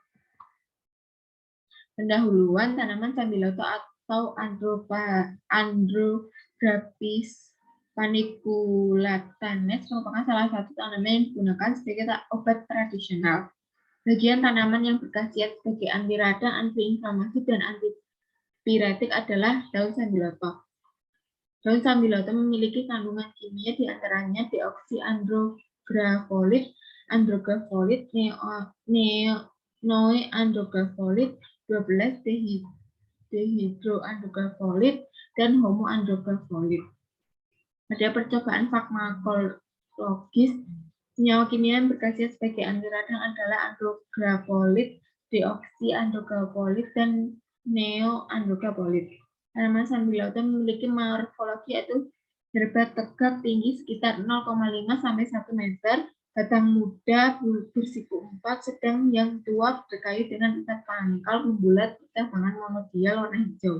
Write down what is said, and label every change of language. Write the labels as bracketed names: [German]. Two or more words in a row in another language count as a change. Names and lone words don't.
[Indonesian] Pendahuluan, tanaman Sambiloto atau Andrographis paniculatanes merupakan salah satu tanaman yang digunakan sebagai obat tradisional. Bagian tanaman yang berkhasiat sebagai anti radang, antiinflamasi, dan antipiretik adalah daun Sambiloto. Daun Sambiloto memiliki kandungan kimia diantaranya deoksiandrografolit, andrografolit, noeandrografolit, 12 dehidroandrografolit, dan homoandrografolit. Pada percobaan farmakologis, senyawa kimia yang berkhasiat sebagai anti radang adalah andrografolit, deoksiandrografolit, dan neoandrografolit. Tanaman sambiloto memiliki morfologi yaitu herba tegak tinggi sekitar 0,5 sampai 1 meter, batang muda bersiku 4, sedang yang tua berkayu dengan 4 pangkal membulat bercabangan monodial warna hijau.